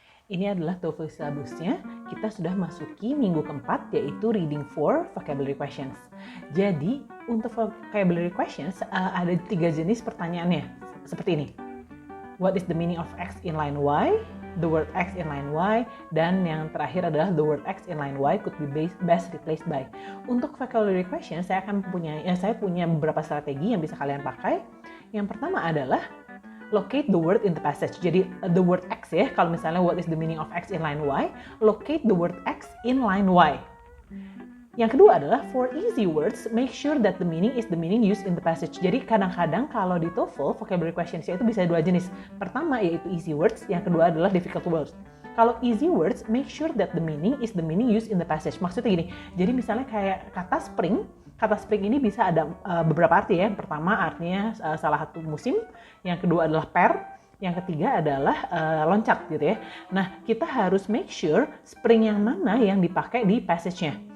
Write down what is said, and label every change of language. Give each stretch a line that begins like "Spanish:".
Indonesian: Ini adalah TOEFL syllabusnya. Kita sudah masuki minggu keempat, yaitu reading for vocabulary questions. Jadi, untuk vocabulary questions, ada 3 jenis pertanyaannya. Seperti ini.
English: What is the meaning of X in line Y? The word X in line Y.
Indonesian: Dan yang terakhir adalah
English: the word X in line Y could be best replaced by.
Indonesian: Untuk vocabulary questions, saya punya beberapa strategi yang bisa kalian pakai. Yang pertama adalah
English: locate the word in the passage. Jadi the word X
Indonesian: ya, kalau misalnya
English: what is the meaning of X in line Y, locate the word X in line Y.
Indonesian: Yang kedua adalah
English: for easy words, make sure that the meaning is the meaning used in the passage.
Indonesian: Jadi kadang-kadang kalau di TOEFL, vocabulary questions itu bisa 2 jenis. Pertama yaitu easy words, yang kedua adalah difficult words.
English: Kalau easy words, make sure that the meaning is the meaning used in the passage.
Indonesian: Maksudnya gini, jadi misalnya kayak kata spring ini bisa ada beberapa arti ya. Pertama artinya salah satu musim, yang kedua adalah per, yang ketiga adalah loncat gitu ya. Nah, kita harus
English: make sure
Indonesian: spring yang mana yang dipakai di passage-nya.